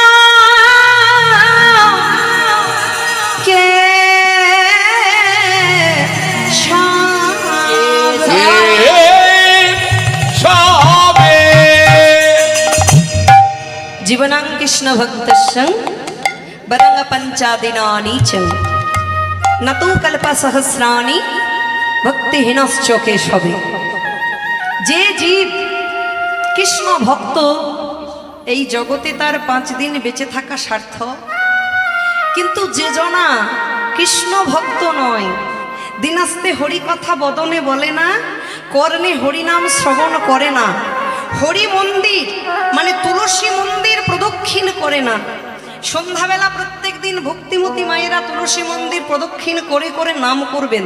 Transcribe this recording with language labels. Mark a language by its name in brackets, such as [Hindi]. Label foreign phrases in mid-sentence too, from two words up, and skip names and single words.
[Sanskrit] जीवनं कृष्ण भक्तस्य वरं पञ्चादिनानि च न तु कल्पसहस्राणि भक्तिहीनश्च केशवे। [Bangla] যে জীব কৃষ্ণ ভক্ত এই জগতে তার 5 দিন বেঁচে থাকা সার্থক, কিন্তু যে জনা কৃষ্ণ ভক্ত নয়, দিনাস্তে হরি কথা বদনে বলে না, কর্ণে হরিনাম শ্রবণ করে না, হরি মন্দির মানে তুলসী মন্দির প্রদক্ষিণ করে না, সন্ধ্যাবেলা প্রত্যেক দিন ভক্তিমতী মায়েরা তুলসী মন্দির প্রদক্ষিণ করে করে নাম করবেন।